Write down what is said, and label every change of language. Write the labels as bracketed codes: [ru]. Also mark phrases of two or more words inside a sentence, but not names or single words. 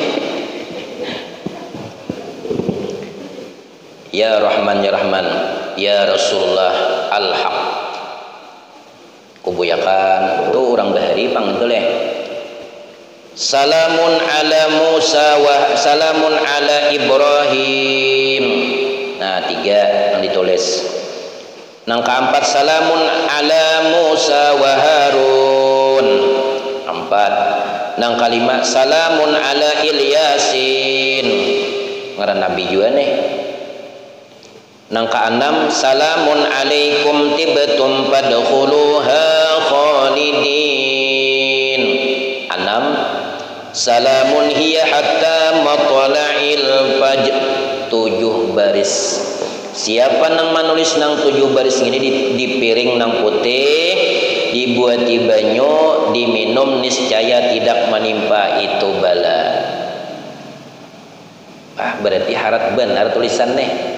[ar] يا رحمن يا رسول الله الحق [bjn] kubuyakan tuh orang bahari pang itu leh [ar] سلام على موسى وسلام على إبراهيم. [bjn] Nah 3 yang ditulis. Nang keempat [ar] سلام على موسى وهارون [bjn] 4. Nang kelima [ar] سلام على إل ياسين [bjn] ngaran nabi juga nih. Nang keenam [ar] سلام عليكم طبتم فادخلوها خالدين. 6 سلام هي حتى مطلع الفجر. [bjn] 7 baris. Siapa nang manulis nang 7 baris ini di piring nang putih dibuati banyu diminum niscaya tidak menimpa itu bala. Berarti harat benar tulisan nih.